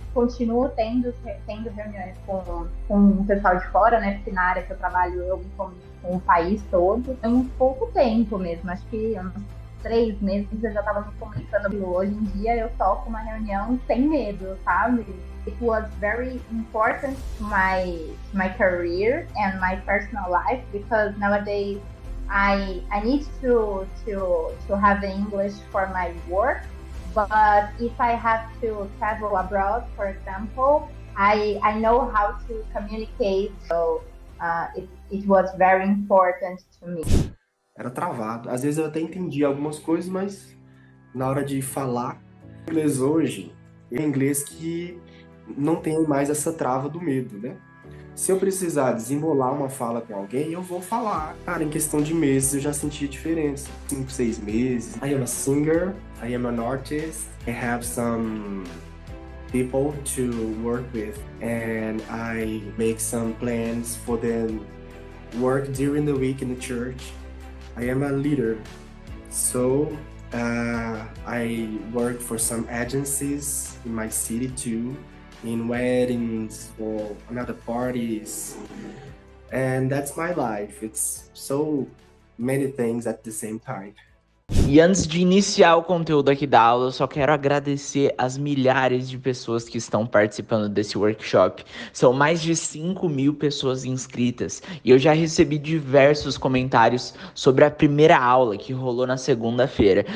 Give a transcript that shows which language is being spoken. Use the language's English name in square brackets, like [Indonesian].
[Portuguese] Continuo tendo reuniões com o pessoal de fora, né? Porque na área que eu trabalho eu me comunico com o país todo. Em pouco tempo mesmo, acho que uns 3 meses eu já estava me comunicando. Hoje em dia eu toco uma reunião sem medo, sabe? [English] It was very important to my career and my personal life because nowadays I need to have English for my work. But if I have to travel abroad, for example, I know how to communicate. So it was very important to me. [Portuguese] Era travado. Às vezes eu até entendia algumas coisas, mas na hora de falar inglês hoje, é inglês que não tem mais essa trava do medo, né? Se eu precisar desembolar uma fala com alguém, eu vou falar. Cara, em questão de meses eu já senti a diferença. 5, 6 meses. [English] I am a singer, I am an artist, I have some people to work with, and I make some plans for them work during the week in the church. I am a leader, so I work for some agencies in my city too, in weddings or another parties, and that's my life. It's so many things at the same time. [Portuguese] E antes de iniciar o conteúdo aqui da aula, eu só quero agradecer as milhares de pessoas que estão participando desse workshop. São mais de 5.000 pessoas inscritas e eu já recebi diversos comentários sobre a primeira aula que rolou na segunda-feira.